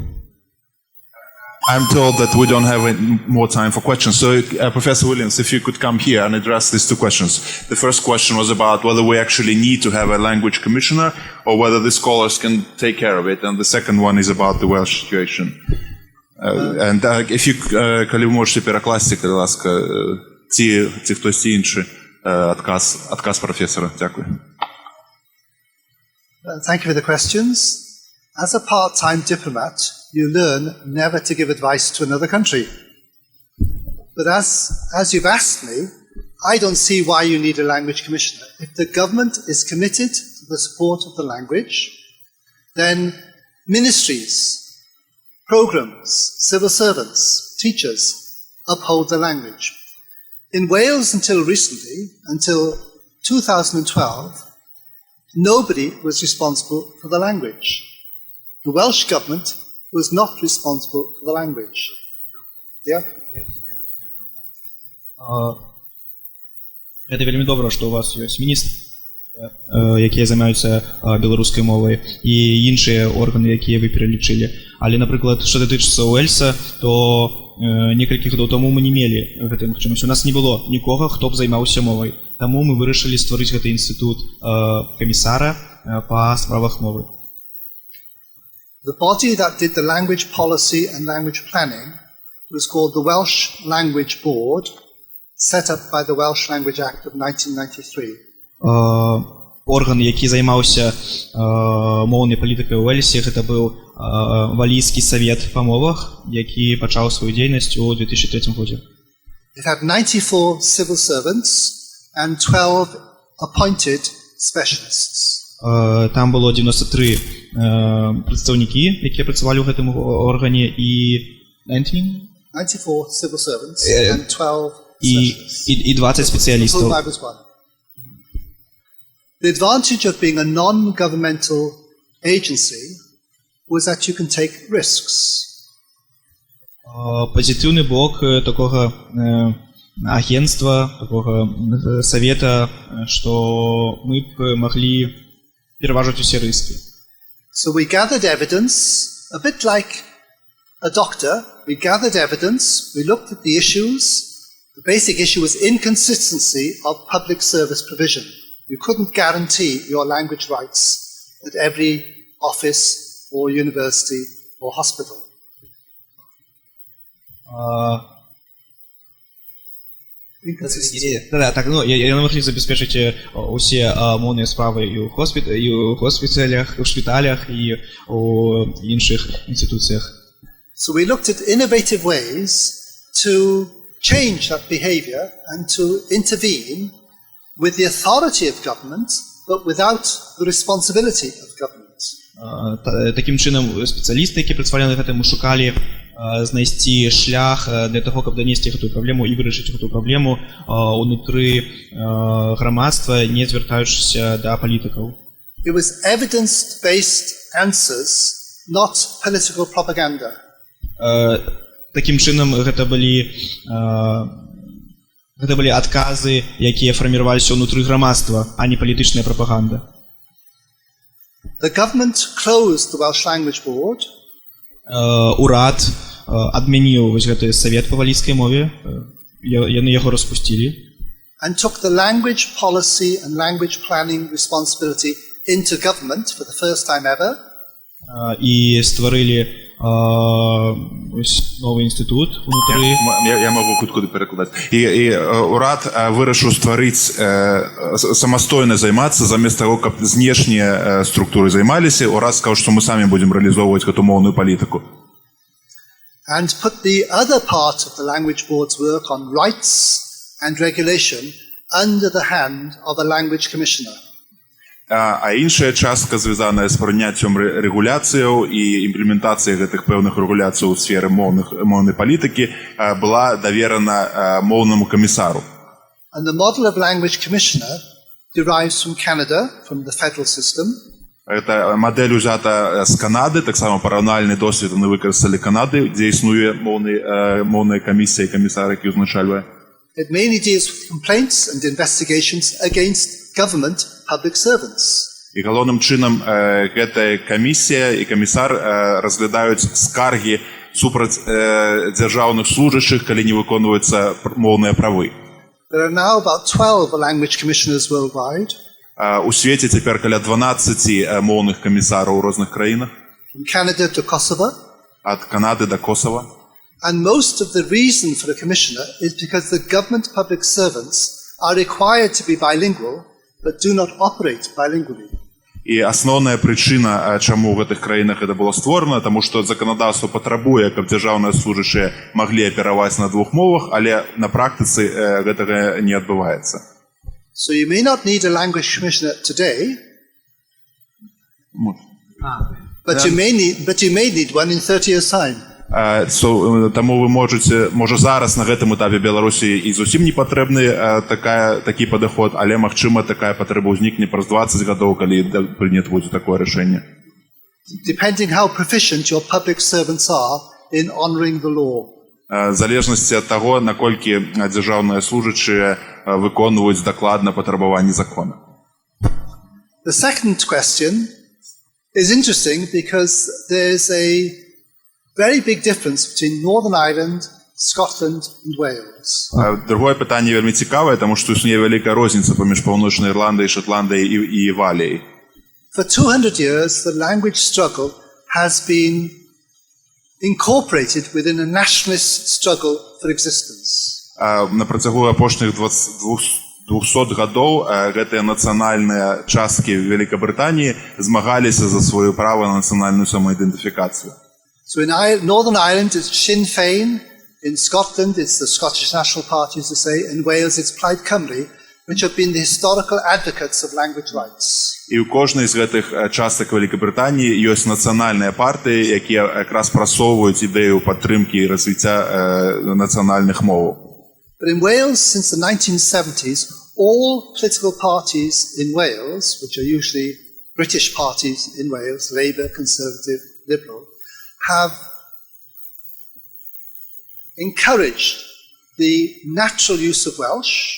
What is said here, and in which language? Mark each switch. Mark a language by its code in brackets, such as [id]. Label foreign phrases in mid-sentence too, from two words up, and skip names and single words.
[en] I'm told that we don't have more time for questions. So, Professor Williams, if you could come here and address these two questions. The first question was about whether we actually need to have a language commissioner or whether the scholars can take care of it. And the second one is about the Welsh situation. And if you, [uk] коли ви можете перекласти, будь ласка, ті хтось інший отказ професора. Дякую. [en] Thank you for the questions. As a part-time diplomat, you learn never to give advice to another country. But as you've asked me, I don't see why you need a language commissioner. If the government is committed to the support of the language, then ministries, programs, civil servants, teachers uphold the language. In Wales until recently, until 2012, nobody was responsible for the language. The Welsh government was not responsible for the language. Yeah? [be] Гэта вельмі добра, што у вас ёсць міністр, якія займаюцца беларускай мовай, і іншыя органы, якія вы пералічылі. Але, напрыклад, што датычыцца Уэльса, то некалькі гадоў таму мы не мелі гэтай магчымасці. У нас не было нікога, хто б займаўся мовай. Таму мы вырашылі стварыць гэты інстытут камісара па справах мовы. [en] The body that did the language policy and language planning was called the Welsh Language Board, set up by the Welsh Language Act of 1993. [be] Орган, які займаўся моўнай палітыкай у Уэльсе, гэта быў Валійскі савет па мовах, які пачаў сваю дзейнасць у 2003 годзе. [en] It had 94 civil servants and 12 appointed specialists. [be] Там было 93 прадстаўнікі, якія працавалі ў гэтым органе, і [en] 94 civil servants and 12 specialists. [be] І 20 спецыялістаў. [en] The advantage of being a non-governmental agency was that you can take risks. [be] Пазітыўны бок такога агентства, такога савета, што мы б маглі пераважаць усе рызыкі. [en] So we gathered evidence, a bit like a doctor. We gathered evidence, we looked at the issues. The basic issue was inconsistency of public service provision. You couldn't guarantee your language rights at every office or university or hospital. [be] Так, яны маглі забяспечыць усе моўныя справы і ў хоспіталях, у шпіталях і ў іншых інстытуцыях. [en] So we looked at innovative ways to change that behavior and to intervene with the authority of government, but without the responsibility of government. [uk] Таким чином [be] спецыялісты, які працавалі над гэтым, шукалі знайсці шлях для таго, каб данесці гэтую праблему і вырашыць гэтую праблему унутры грамадства, не звяртаючыся да палітыкаў. [en] It was evidence-based answers, not political propaganda. [be] Таким чынам гэта былі адказы, якія фарміраваліся ўнутры грамадства, а не палітычная прапаганда. [en] The government closed the Welsh Language Board. [be] Урад адмяніў вось гэты савет па валійскай мове, яны яго распусцілі. [en] And took the language policy and language planning responsibility into government for the first time ever. [uk] І стварылі ось новий інститут внутрі. Я можу хутко перекладати. І урад вирішив створити, самостійно займатися, замість того, щоб знешні структури займалися, урад сказав, що ми самі будемо реалізовувати цю мовну політику. [en] And put the other part of the language board's work on rights and regulation under the hand of a language commissioner. [uk] А інша частка, зв'язана з прийняттям регуляцією і імплементацією гэтых певних регуляцій у сфері мовної політики, була довірена мовному комісару. [en] And the model of language commissioner derives from Canada, from the federal system. [uk] Эта модель взята з Канади, так само паралельний досвід вони використали Канади, де існує мовна комісія і комісар, який узначалює. [en] It mainly deals with complaints and investigations against government public servants. [uk] І головним чином ця комісія і комісар розглядають скарги супроть державних служащих, коли не виконуються мовні прави. [en] There are now about 12 language commissioners worldwide. [uk] У світі тепер біля 12 мовних комісарів у різних країнах. [en] From Canada to Kosovo. [uk] Від Канади до Косово. [en] And most of the reason for a commissioner is because the government public servants are required to be bilingual, but do not operate bilingually. [uk] І основна причина, чому в цих країнах це було створено, тому що законодавство потребує, щоб державні служащі могли оперувати на двох мовах, але на практиці цього не відбувається. [en] So you may not need a language commissioner today, but you may need one in 30 years' time. [uk] Тому ви може зараз на цьому етапі Білорусі і зовсім не потрібний такий підход, але, можливо, така потреба зникне през 20 років, коли прийнято буде таке рішення. [en] Depending how proficient your public servants are in honoring the law. [uk] В залежності від того, наскільки державні служащі виконують докладно потребування закону. [en] The second question is interesting because there's a very big difference between Northern Ireland, Scotland and Wales. [uk] Друге питання вельми цікаве, тому що існує велика різниця поміж Північною Ірландією, Шотландією і Валією. [en] For 200 years, the language struggle has been incorporated within a nationalist struggle for existence. [uk] На протягу останніх 200 років ці національні частки Великобританії змагалися за своє право на національну самоідентифікацію. [en] So in Northern Ireland, it's Sinn Féin. In Scotland, it's the Scottish National Party, as they say. In Wales, it's Plaid Cymru, which have been the historical advocates of language rights. [uk] І у кожній з цих часток Великобританії є національні партії, які якраз просовують ідею підтримки і розвиття національних мов. [en] But in Wales, since the 1970s, all political parties in Wales, which are usually British parties in Wales, Labour, Conservative, Liberal, have encouraged the natural use of Welsh.